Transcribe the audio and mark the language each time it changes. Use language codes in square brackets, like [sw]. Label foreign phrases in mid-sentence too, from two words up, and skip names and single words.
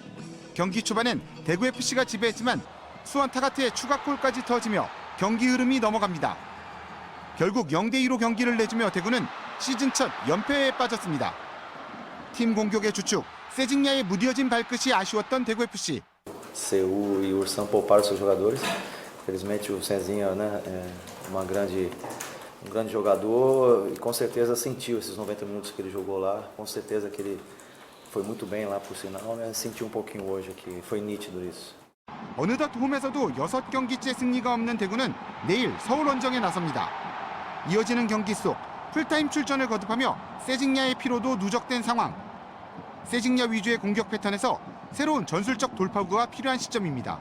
[ko] 경기 초반엔 대구FC가 지배했지만 수원 타가트의 추가골까지 터지며 경기 흐름이 넘어갑니다. 결국 0대2로 경기를 내주며 대구는 시즌 첫 연패에 빠졌습니다. 팀 공격의 주축 세징야의 무뎌진 발끝이 아쉬웠던 대구FC. [pt] Seu e o Ursão pouparam seus jogadores. Infelizmente o Cezinha, né, é um grande jogador e com certeza sentiu esses 90 minutos que ele jogou lá. Com certeza que ele foi muito bem lá por sinal, né? Sentiu um pouquinho hoje aqui. Foi nítido isso. [ko] 어느덧 홈에서도 6경기째 승리가 없는 대구는 내일 서울 원정에 나섭니다. 이어지는 경기 속 풀타임 출전을 거듭하며 세징야의 피로도 누적된 상황. 세징야 위주의 공격 패턴에서 새로운 전술적 돌파구가 필요한 시점입니다.